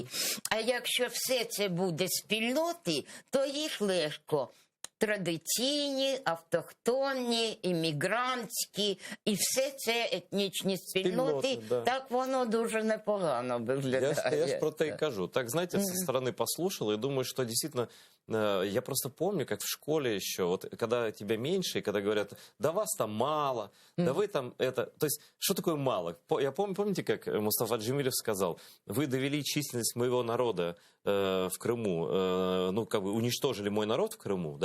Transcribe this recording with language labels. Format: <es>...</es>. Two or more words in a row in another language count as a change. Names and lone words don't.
<uk>А якщо все це буде спільноти, то їх легко. Традиційні, автохтонні, іммігрантські, і все це етнічні спільноти, так воно дуже непогано виглядає. Я ж про те і кажу.</uk> <ru>Так, знаете, со стороны послушал и думаю, что действительно, я просто помню, как в школе еще, вот когда тебя меньше, и когда говорят, да вас там мало, да вы там это... То есть, что такое мало? Я помните, как Мустафа Джемилев сказал, вы довели численность моего народа в Крыму, уничтожили мой народ в Крыму, да?</ru>